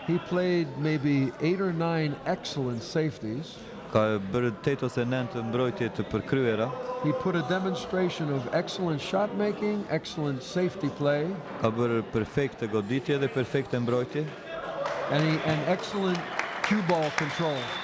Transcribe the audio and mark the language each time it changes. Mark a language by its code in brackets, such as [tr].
[en] he played maybe 8 or 9 excellent safeties. [sq] Ka bërë 8 ose 9 mbrojtje të përkryera. [en] He put a demonstration of excellent shot making, excellent safety play, [sq] Ka bërë perfekte goditje dhe perfekte mbrojtje. [en] and excellent cue ball control.